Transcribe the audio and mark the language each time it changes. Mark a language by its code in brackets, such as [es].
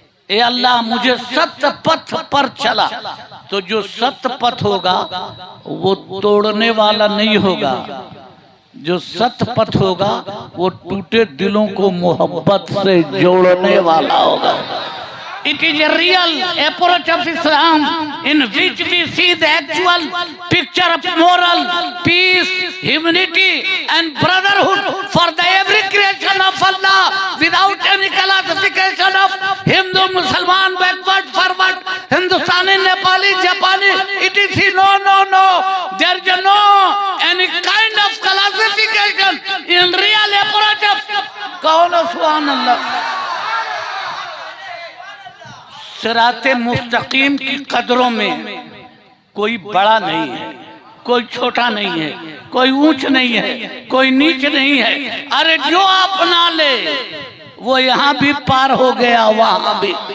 [hi] ए अल्लाह मुझे सत्य पथ पर चला। तो जो सत्य पथ होगा वो तोड़ने वाला नहीं होगा। जो सत्य पथ होगा वो टूटे दिलों को मोहब्बत से जोड़ने वाला होगा। [en] It is a real approach of Islam in which we see the actual picture of moral peace, humanity and brotherhood for the every creation of Allah without any classification of Hindu, Musliman, backward, forward, Hindustani, Nepali, Japani, etc. No. There is no any kind of classification in real approach of Qawla Subhanallah। [hi] सिराते मुस्तकीम की कदरों में कोई बड़ा नहीं है, कोई छोटा नहीं है, कोई ऊंच नहीं है, कोई नीच नहीं है। अरे जो अपना ले वो यहाँ भी पार हो गया, वहां भी।